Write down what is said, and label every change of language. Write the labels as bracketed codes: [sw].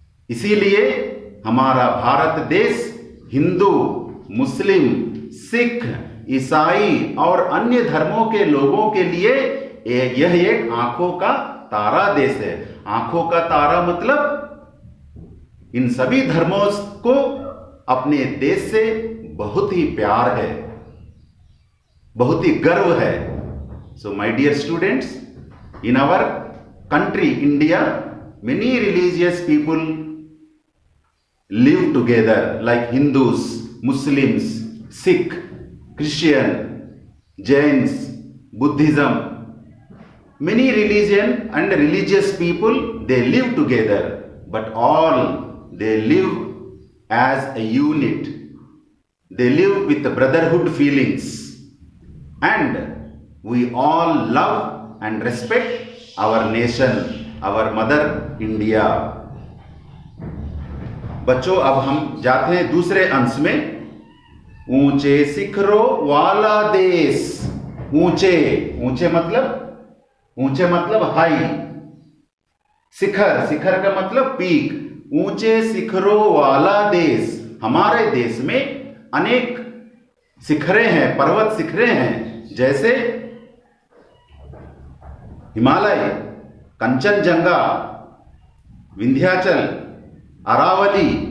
[hi] इसीलिए हमारा भारत देश हिंदू, मुस्लिम, सिख, ईसाई और अन्य धर्मों के लोगों के लिए यह एक आंखों का तारा देश है। आंखों का तारा मतलब इन सभी धर्मों को अपने देश से बहुत ही प्यार है, बहुत ही गर्व है। [en] So my dear students, in our country India, many religious people live together, like Hindus, Muslims, Sikh, Christian, Jains, Buddhism. Many religion and religious people, they live together, but all they live as a unit. They live with brotherhood feelings, and we all love and respect our nation, our mother India. [hi] बच्चों, अब हम जाते हैं दूसरे अंश में। ऊंचे शिखरों वाला देश। ऊंचे, ऊंचे मतलब हाई। शिखर, शिखर का मतलब पीक, ऊंचे शिखरों वाला देश। हमारे देश में अनेक शिखरें हैं, पर्वत शिखरें हैं, जैसे हिमालय, कंचनजंगा, विंध्याचल, अरावली।